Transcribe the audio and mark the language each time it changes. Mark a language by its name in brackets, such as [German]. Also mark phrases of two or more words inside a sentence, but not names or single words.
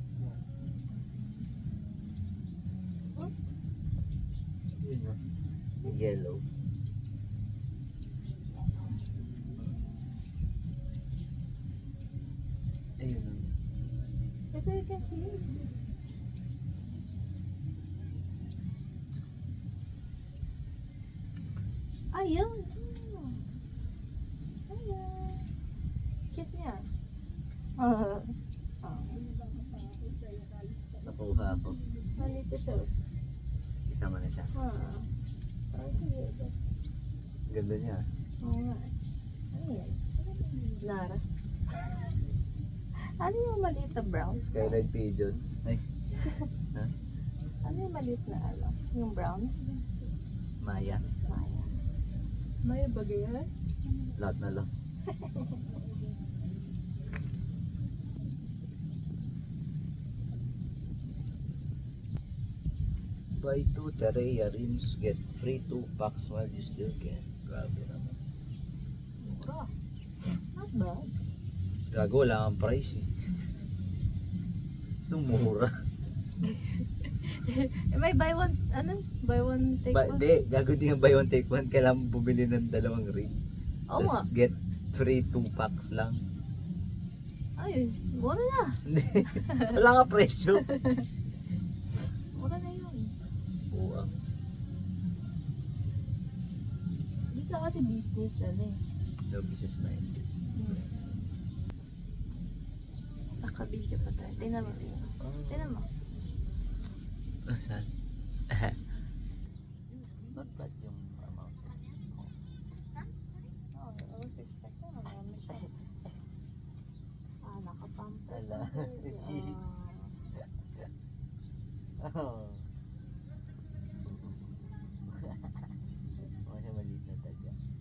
[English] Yellow. [Filipino] Ayun. [English] Ito you can see. [Filipino] Ayun. Ayun. Cute niya. Nakuha ako. Malito siya. Kita mo na siya. Ganda niya. Oo nga. Ano yan? Nara. Ano yung maliit na brown? Skyline Pigeon. Ay. Ha? Ano yung maliit na ano? Yung brown? Maya. Maya. Maya bagay yan? Lahat na lang. [English] Buy 2 Terreya rims, get free 2 packs while you still can. [Filipino] Grabe naman. Mura. [English] Not bad. [Filipino] Gago, wala kang price eh. Itong mura. May buy one, ano? [English] Buy one, take one? [Filipino] Di, gago din yung [English] buy one take one. [Filipino] Kailangan mo bumili ng 2 ring. Oo nga. Tapos [English] get free 2 packs [Filipino] lang. Ay, mura na. Hindi. Wala ka presyo. Mura na yun. Oo. Dito kasi business, ano eh. [English] No business mind. [Filipino] Nakabidyo pa tayo. Tingnan mo. Tingnan mo. Ah, saan? [English] Not bad [Filipino] yung amount. [English] Oh, I was expecting [Filipino] marami siya. Nakapamper. Wala. Oh. Mga siya maliit na tagya.